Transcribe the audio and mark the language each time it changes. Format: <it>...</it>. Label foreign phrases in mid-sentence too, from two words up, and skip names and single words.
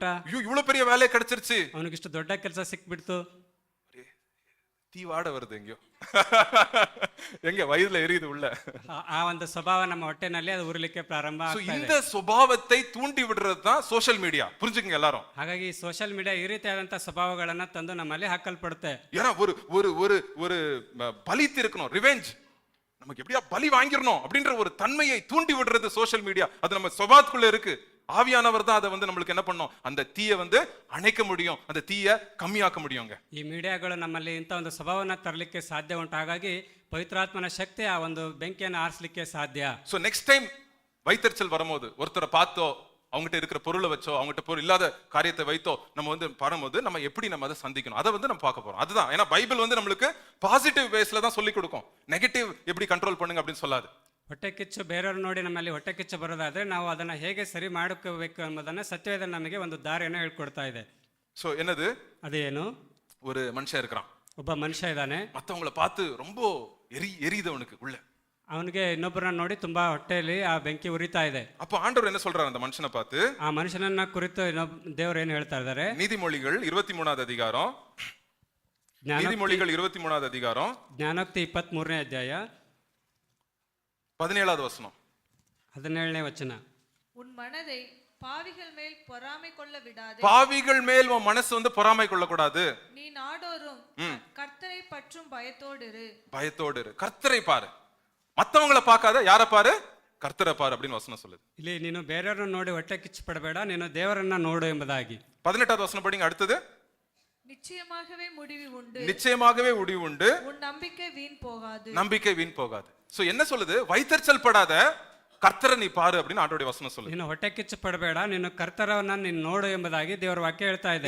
<ta>ஐயோ இவ்வளவு பெரிய வேலை கிடைச்சிருச்சு,</ta> <kn>ಅವನಿಗಿಷ್ಟು ದೊಡ್ಡ ಕೆಲಸ ಸಿಕ್ಬಿಡ್ತು.</kn> <ta>தீ வாட வருது எங்கயோ, எங்க வயிறுல எரியுது உள்ள.</ta> <kn>ಆ ಒಂದು ಸ್ವಭಾವ ನಮ್ಮ ಹೊಟ್ಟೆನಲ್ಲಿ ಅದು ಉರಿಲಿಕ್ಕೆ ಪ್ರಾರಂಭ ಆಗ್ತಾ ಇದೆ.</kn> <ta>இந்த சுபாவத்தை தூண்டி விடுறது தான்</ta> <en>social media.</en> <ta>புரிஞ்சுக்கங்க எல்லாரும்.</ta> <kn>ಹಾಗಾಗಿ</kn> <en>social media</en> <kn>ಈ ರೀತಿಯಾದಂತಹ ಸ್ವಭಾವಗಳನ್ನ ತಂದು ನಮ್ಮಲ್ಲಿ ಹಾಕಲ್ಪಡುತ್ತೆ.</kn> <ta>ஏன்னா ஒரு ஒரு ஒரு ஒரு பலித்து இருக்கணும், ரிவெஞ்ச், நமக்கு எப்படியா பலி வாங்கிரணும் அப்படின்ற ஒரு தன்மையை தூண்டி விடுறது</ta> <en>social media.</en> <ta>அது நம்ம சுபாவத்துக்குள்ள இருக்கு. ஆவியானவர் தான் அதை வந்து நம்மளுக்கு என்ன பண்ணோம், அந்த தீயை வந்து அணைக்க முடியும், அந்த தீயை கம்மியாக்க முடியுங்க.</ta> <kn>ಈ ಮೀಡಿಯಾಗಳು ನಮ್ಮಲ್ಲಿ ಇಂಥ ಒಂದು ಸ್ವಭಾವನ ತರಲಿಕ್ಕೆ ಸಾಧ್ಯ ಉಂಟು. ಹಾಗಾಗಿ ಪವಿತ್ರಾತ್ಮನ ಶಕ್ತಿ ಆ ಒಂದು ಬೆಂಕಿಯನ್ನು ಆರಿಸಲಿಕ್ಕೆ ಸಾಧ್ಯ.</kn> <en>so next time</en> <ta>வைத்தறிச்சல் வரும்போது ஒருத்தரை பார்த்தோ, அவங்ககிட்ட இருக்கிற பொருளை வச்சோ, அவங்ககிட்ட பொருள் இல்லாத காரியத்தை வைத்தோ நம்ம வந்து வரும்போது நம்ம எப்படி நம்ம அதை சந்திக்கணும், அதை வந்து நம்ம பார்க்க போறோம். அதுதான், ஏன்னா பைபிள் வந்து நம்மளுக்கு</ta> <en>positive ways</en> <ta>தான் சொல்லி கொடுக்கும், நெகட்டிவ் எப்படி கண்ட்ரோல் பண்ணுங்க அப்படின்னு சொல்லாது.</ta> <kn>ಹೊಟ್ಟೆ ಕಿಚ್ಚು ಬೇರೆಯವ್ರು ನೋಡಿ ನಮ್ಮಲ್ಲಿ ಹೊಟ್ಟೆ ಕಿಚ್ಚು ಬರೋದಾದ್ರೆ ನಾವು ಅದನ್ನ ಹೇಗೆ ಸರಿ ಮಾಡ್ಕೋಬೇಕು ಎಂಬುದನ್ನ ಸತ್ಯವೇದ ನಮಗೆ ಒಂದು ದಾರಿಯನ್ನು ಹೇಳ್ಕೊಡ್ತಾ ಇದೆ.</kn> <ta>ஸோ என்னது,</ta> <kn>ಅದೇನು,</kn> <ta>ஒரு மனுஷன் இருக்கிறான்,</ta> <kn>ಒಬ್ಬ ಮನುಷ್ಯ ಇದ್ದಾನೆ,</kn> <ta>மற்றவங்களை பார்த்து ரொம்ப எரியுது அவனுக்கு உள்ள.</ta> <kn>ಅವನಿಗೆ ಇನ್ನೊಬ್ಬರನ್ನ ನೋಡಿ ತುಂಬಾ ಹೊಟ್ಟೆಯಲ್ಲಿ ಆ ಬೆಂಕಿ ಉರಿತಾ ಇದೆ.</kn> <ta>அப்போ ஆண்டவர் என்ன சொல்றாரு அந்த மனுஷனை பார்த்து?</ta> <kn>ಆ ಮನುಷ್ಯನನ್ನ ಕುರಿತು ದೇವರು ಏನು ಹೇಳ್ತಾ ಇದ್ದಾರೆ?</kn> <ta>நீதிமொழிகள் 23வது அதிகாரம், நீதிமொழிகள் 23வது அதிகாரம்</ta> <kn>ಜ್ಞಾನೋಕ್ತಿ 23ನೇ ಅಧ್ಯಾಯ</kn> <ta>17வது வசனம்.</ta> <kn>17ನೇ ವಚನ.</kn> <ta>உன் மனதை பாவிகள் மேல் பொறாமை கொள்ள விடாதே. பாவிகள் மேல் உன் மனசு வந்து பொறாமை கொள்ளக்கூடாது. நீ நாடோறும் கர்த்தரை பற்றும் பயத்தோடு இரு. பயத்தோடு இரு. கர்த்தரை பாரு, மத்தவங்கள பார்க்காத, யார பாரு? கர்த்தரை பாரு அப்படின்னு வசனம் சொல்லுது.</ta> <kn>ಇಲ್ಲಿ ನೀನು ಬೇರೆಯವರನ್ನ ನೋಡಿ ಹೊಟ್ಟೆ ಕಿಚ್ಚು ಪಡಬೇಡ, ನೀನು ದೇವರನ್ನ ನೋಡು ಎಂಬುದಾಗಿ.</kn> <ta>18வது வசனம் படிங்க அடுத்தது. நிச்சயமாகவே முடிவு உண்டு. நிச்சயமாகவே முடிவு உண்டு. உன் நம்பிக்கை வீண் போகாது. நம்பிக்கை வீண் போகாது. சோ என்ன சொல்லுது? வைத்தறிச்சல் படாத, கர்த்தரை நீ பாரு அப்படின்னு ஆண்டவருடைய வசனம் சொல்லுது.</ta> <kn>ನೀನು ಹೊಟ್ಟೆ ಕಿಚ್ಚು ಪಡಬೇಡ, ನೀನು ಕರ್ತರವನ್ನ ನೀನು ನೋಡು ಎಂಬುದಾಗಿ ದೇವರ ವಾಕ್ಯ ಹೇಳ್ತಾ ಇದೆ.</kn>